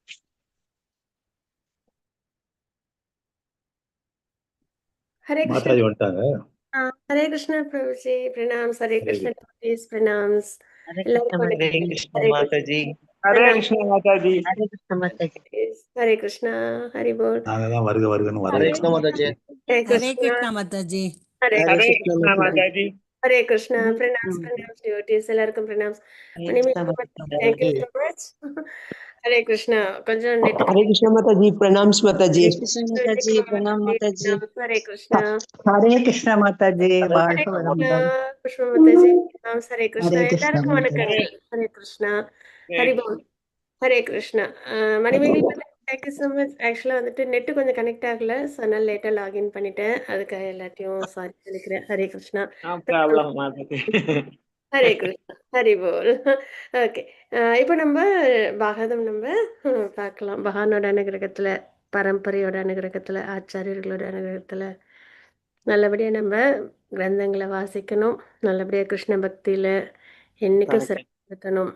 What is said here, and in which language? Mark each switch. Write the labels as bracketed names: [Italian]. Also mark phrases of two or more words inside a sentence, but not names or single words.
[Sanskrit] Hare Krishna. [Tamil] Mataji வந்துட்டாங்க. [Sanskrit] Hare Krishna Prabhuji, pranams. Hare Krishna devotees, pranams. Hare Krishna Mataji. Hare Krishna Mataji. Hare Krishna Mataji. Hare Krishna, Hari Bol. [Tamil] நாங்க தான் வருக வருகன்னு [Sanskrit] Hare [Tamil] வரவேற்கிறோம். [Sanskrit] Krishna Mataji. Hare Hare Krishna Krishna Mataji. Hare Hare Krishna Krishna Mataji. Hare Krishna, [English] pranams, pranams, devotees, எல்லாருக்கும் pranams. Thank you so much. [Sanskrit] Hare Krishna. [Tamil] கொஞ்சம் net [Sanskrit] Hare Krishna Mataji, pranams Mataji. Hare Krishna Mataji, pranam Mataji. Hare Krishna. Hare Krishna Mataji, Hare [Tamil] வாழ்க [Sanskrit] Krishna, [Tamil] வளமுடன். [Sanskrit] Krishna Mataji. Hare Krishna. Hare Krishna [Tamil] எல்லாருக்கும் [Sanskrit] Mataji. [Tamil] வணக்கங்கள். [Sanskrit] Hare Krishna. Hari Bol. Hare Krishna. [Tamil] மணிமேகலை [English] Thank you so much. [Tamil] ஆக்சுவலாக வந்துட்டு நெட்டு கொஞ்சம் கனெக்ட் ஆகல, ஸோ அதனால லேட்டாக லாகின் பண்ணிட்டேன். அதுக்காக எல்லாத்தையும் சாரி சொல்லிக்கிறேன். [Sanskrit] हरे कृष्ण. [English] No problem, Mataji. [Sanskrit] हरे कृष्ण, हरि बोल. [Tamil] ஓகே, இப்போ நம்ம பாகவதம் நம்ம பார்க்கலாம். பகவானோட அனுகிரகத்தில், பரம்பரையோட அனுகிரகத்தில், ஆச்சாரியர்களோட அனுகிரகத்தில் நல்லபடியாக நம்ம கிரந்தங்களை வாசிக்கணும். நல்லபடியாக கிருஷ்ண பக்தியில் என்றைக்கும் சிறக்கணும்.